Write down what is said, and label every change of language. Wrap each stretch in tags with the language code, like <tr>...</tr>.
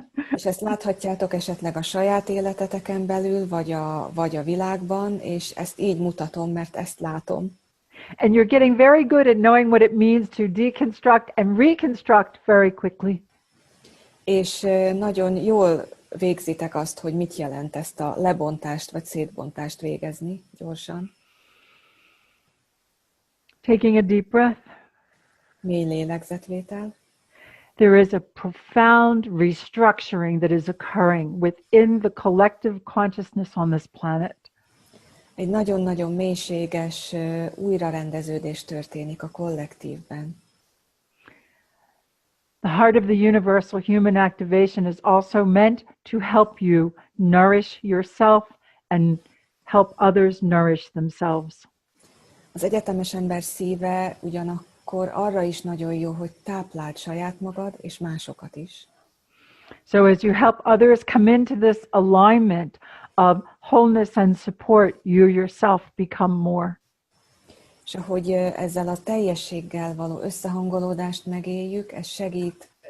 <hu>És ezt láthatjátok esetleg a saját életeteken belül, vagy a világban, és ezt így mutatom, mert ezt látom.</hu> <en>And you're getting very good at knowing what it means to deconstruct and reconstruct very quickly.</en> <hu>És nagyon jól végzitek azt, hogy mit jelent ezt a lebontást vagy szétbontást végezni gyorsan.</hu> <en>Taking a deep breath.</en> <hu>Mély lélegzetvétel.</hu> <en>There is a profound restructuring that is occurring within the collective consciousness on this planet.</en> <hu>Egy nagyon-nagyon mélységes újrarendeződés történik a kollektívben.</hu> <en>The heart of the universal human activation is also meant to help you nourish yourself and help others nourish themselves.</en> <hu>Az egyetemes ember szíve ugyanakkor arra is nagyon jó, hogy tápláld saját magad és másokat is.</hu> <en>So as you help others come into this alignment of wholeness and support, you yourself become more.</en> <hu>És ahogy ezzel a teljességgel való összehangolódást megéljük, ez segít...</hu>